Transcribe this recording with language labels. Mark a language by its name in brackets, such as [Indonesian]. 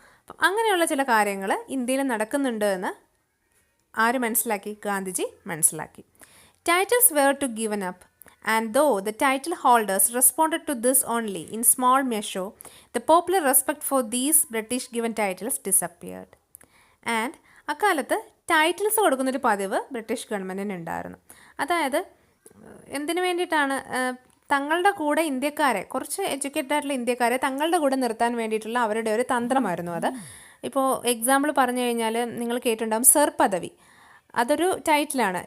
[Malayalam] അപ്പം അങ്ങനെയുള്ള ചില കാര്യങ്ങൾ ഇന്ത്യയിൽ നടക്കുന്നുണ്ട് എന്ന് ആര് മനസ്സിലാക്കി? ഗാന്ധിജി മനസ്സിലാക്കി. [English] Titles were to given up, and though the title holders responded to this only in small measure, the popular respect for these British given titles disappeared. [Malayalam] And അക്കാലത്ത് ടൈറ്റിൽസ് കൊടുക്കുന്നൊരു പതിവ് ബ്രിട്ടീഷ് ഗവൺമെൻറ്റിന് ഉണ്ടായിരുന്നു. അതായത് എന്തിനു വേണ്ടിയിട്ടാണ്? തങ്ങളുടെ കൂടെ ഇന്ത്യക്കാരെ, കുറച്ച് എഡ്യൂക്കേറ്റഡ് ആയിട്ടുള്ള ഇന്ത്യക്കാരെ തങ്ങളുടെ കൂടെ നിർത്താൻ വേണ്ടിയിട്ടുള്ള അവരുടെ ഒരു തന്ത്രമായിരുന്നു അത്. ഇപ്പോൾ എക്സാമ്പിൾ പറഞ്ഞു കഴിഞ്ഞാൽ നിങ്ങൾ കേട്ടിട്ടുണ്ടാകും സർ പദവി. അതൊരു ടൈറ്റിലാണ്.